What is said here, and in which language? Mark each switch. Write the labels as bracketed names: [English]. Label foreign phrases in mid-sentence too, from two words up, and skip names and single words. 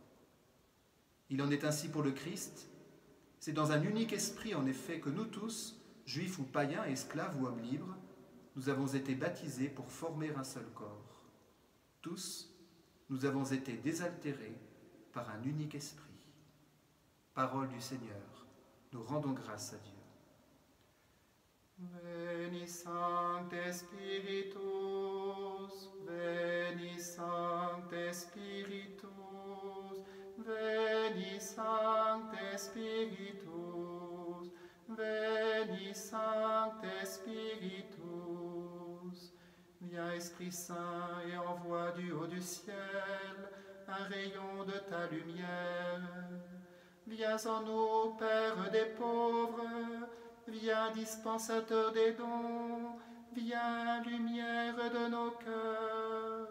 [French] Il en est ainsi pour le Christ. C'est dans un unique esprit, en effet, que nous tous, juifs ou païens, esclaves ou hommes libres, nous avons été baptisés pour former un seul corps. Tous, nous avons été désaltérés par un unique esprit. Parole du Seigneur, nous rendons grâce à Dieu. [Latin] Veni Sancte Spiritus, Veni Sancte Spiritus, Veni Sancte Spiritus, veni Sancte Spiritus. [French] Viens Esprit Saint et envoie du haut du ciel un rayon de ta lumière. Viens en nous, Père des pauvres, viens dispensateur des dons, viens lumière de nos cœurs.